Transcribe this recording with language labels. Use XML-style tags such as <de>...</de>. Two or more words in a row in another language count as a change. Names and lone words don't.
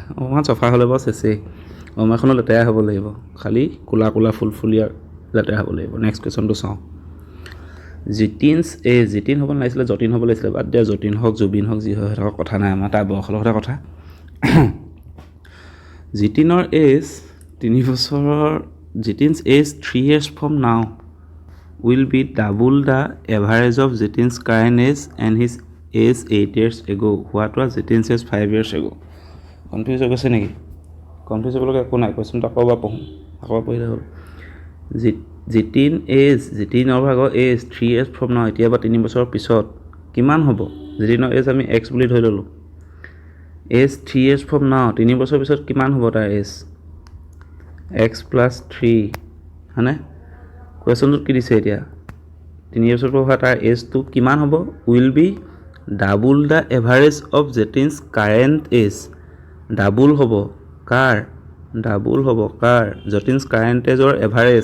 <as>অকণমান চফা হ'লে বাৰু চেচেই, OMRখনো লেতেৰাই হ'ব লাগিব, খালি ক'লা ফুলফুলীয়া লেতেৰা হ'ব লাগিব।</as> <en>next question</en> <as>চাওঁ। জিতিন হ'ব নালাগিছিলে, যতীন হ'ব লাগিছিলে। বাদ দিয়া, যতীন হওক জুবিন হওক যি হয় সিহঁতৰ কথা নাই, আমাৰ তাৰ বয়সৰ লগতে কথা। জিতিনৰ এজ 3 বছৰৰ,</as> <en>Jitin's age 3 years from now will be double the average of Jitin's current age and his age 8 years ago. What was Jitin's age 5 years ago?</en> <as>কনফিউজ হৈ গৈছে নেকি? কনফিউজ হ'বলগীয়া একো নাই, কুৱেশ্যনটো আকৌ এবাৰ পঢ়োঁ, আকৌ পঢ়িলে হ'ল।</as> <en>জিতিনৰ ভাগৰ এজ 3 years from now,</en> <as>এতিয়া বা 3 বছৰৰ পিছত কিমান হ'ব? জিতিনৰ এজ আমি x বুলি ধৰি ল'লোঁ। এজ</as> <en>3 years from now,</en> <as>3 বছৰৰ পিছত কিমান হ'ব তাৰ এজ?</as> <en>x plus 3 হয়নে?</en> <as>কুৱেশ্যনটোত কি দিছে এতিয়া? 3 বছৰ পৰা হোৱা তাৰ এজটো কিমান হ'ব?</as> <en>will be double the average of Jetin's current age.</en> <as>ডাবুল হ'ব কাৰ? জতিনছ</as> <en>current age average.</en>